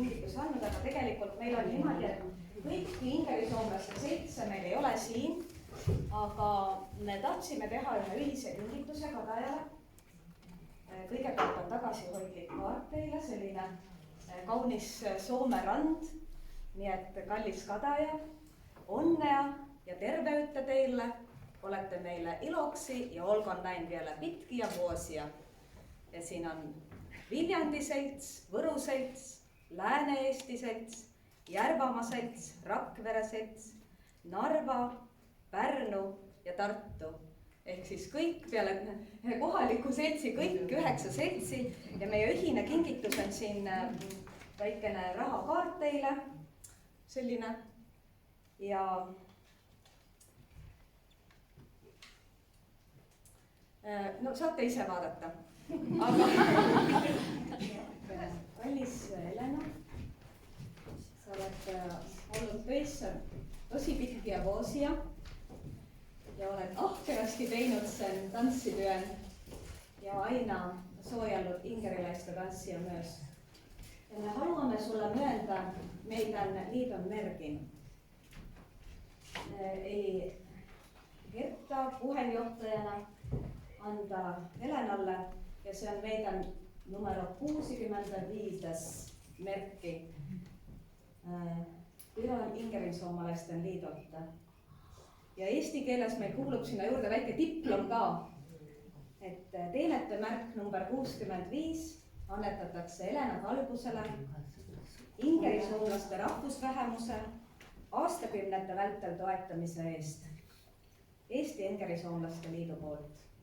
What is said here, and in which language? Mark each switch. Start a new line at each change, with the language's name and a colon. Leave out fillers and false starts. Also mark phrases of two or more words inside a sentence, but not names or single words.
Estonian: kingitus andnud, aga tegelikult meil on niimoodi, et kõiki ingerisoomlaste seltse meil ei ole siin, aga me tahtsime teha ühe ühise kingituse Kadajale. Kõigepealt on tagasihoidlik kaart teile, selline kaunis Soome rand, nii et kallis Kadaja,
Finnish: onnea ja terveyttä teille, olette meille iloksi ja olkoon näin vielä pitkiä vuosia.
Estonian: Ja siinä on Viljandi selts, Võru selts, Lääne-Eesti selts, Järvamaa selts, Rakvere selts, Narva, Pärnu ja Tartu. Ehk siis kõik peale kohaliku seltsi, kõik 9 seltsi ja meie ühine kingitus on siin väikene rahakaart teile, selline ja no saate ise vaadata, aga kallis Helena, sa oled olnud
Finnish: töissä tosi pitkiä vuosia ja olet ahkerasti teinud sen tanssityön ja aina suojellut inkeriläistä tanssia myös. Ja me haluamme sulle myöntää meidän liiton merkin. Eli Hertta puheenjohtajana antaa Helenalle, ja se on meidän numero 65 merkki Viron Inkerinsuomalaisten liitolta.
Estonian: Ja eesti keeles meil kuulub sinna juurde väike diplom ka, et teenetemärk number 65 annetatakse Helena Kalbusele, ingerisuomlaste rahvusvähemuse aastakümnete vältel toetamise eest Eesti Ingerisuomlaste Liidu poolt.